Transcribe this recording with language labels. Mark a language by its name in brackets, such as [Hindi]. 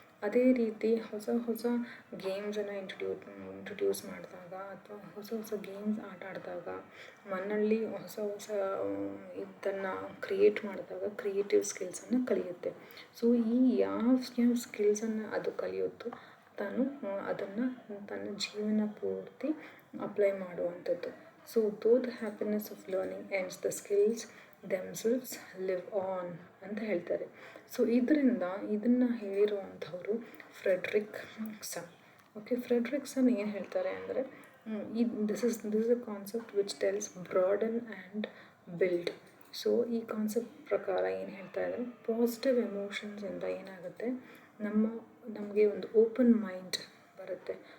[Kannada] ಅದೇ ರೀತಿ ಹೊಸ ಗೇಮ್ಸನ್ನು ಇಂಟ್ರೊಡ್ಯೂಸ್ ಮಾಡಿದಾಗ ಅಥವಾ ಹೊಸ ಗೇಮ್ಸ್ ಆಟ ಆಡಿದಾಗ, ಮಣ್ಣಲ್ಲಿ ಹೊಸ ಇದನ್ನು ಕ್ರಿಯೇಟ್ ಮಾಡಿದಾಗ ಕ್ರಿಯೇಟಿವ್ ಸ್ಕಿಲ್ಸನ್ನು ಕಲಿಯುತ್ತೆ. ಸೊ ಈ ಯಾವ ಸ್ಕಿಲ್ಸನ್ನು ಅದು ಕಲಿಯುತ್ತೋ ಅದನ್ನು ತನ್ನ ಜೀವನ ಪೂರ್ತಿ ಅಪ್ಲೈ ಮಾಡುವಂಥದ್ದು. [English] so though the happiness of learning ends, the skills themselves live on [Kannada] ಅಂತ ಹೇಳ್ತಾರೆ. ಸೊ ಇದನ್ನು ಹೇಳಿರುವಂಥವ್ರು ಫ್ರೆಡ್ರಿಕ್ಸನ್. ಓಕೆ, ಫ್ರೆಡ್ರಿಕ್ಸನ್ ಏನು ಹೇಳ್ತಾರೆ ಅಂದರೆ, [English] This is a concept which tells broaden and build. [Kannada] So ಈ ಕಾನ್ಸೆಪ್ಟ್ ಪ್ರಕಾರ ಏನು ಹೇಳ್ತಾ ಇದ್ದಾರೆ, ಪಾಸಿಟಿವ್ ಎಮೋಷನ್ಸಿಂದ ಏನಾಗುತ್ತೆ, ನಮಗೆ ಒಂದು ಓಪನ್ ಮೈಂಡ್ ಬರುತ್ತೆ.